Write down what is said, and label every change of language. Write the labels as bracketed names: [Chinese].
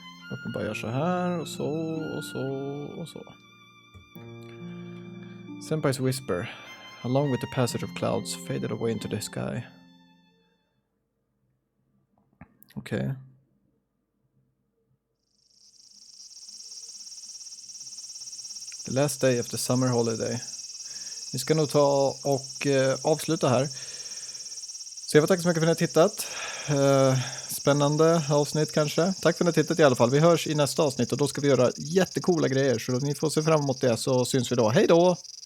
[Swedish] Låt mig bara göra så här och så och så och så. [English] Senpai's whisper, along with the passage of clouds, faded away into the sky. Okay. The last day of the summer holiday. [Swedish] Vi ska nog ta och avsluta här. Så jag vill tacka så mycket för att ni har tittat. Spännande avsnitt kanske. Tack för att ni har tittat i alla fall. Vi hörs i nästa avsnitt och då ska vi göra jättecoola grejer. Så ni får se fram emot det, så syns vi då. Hej då!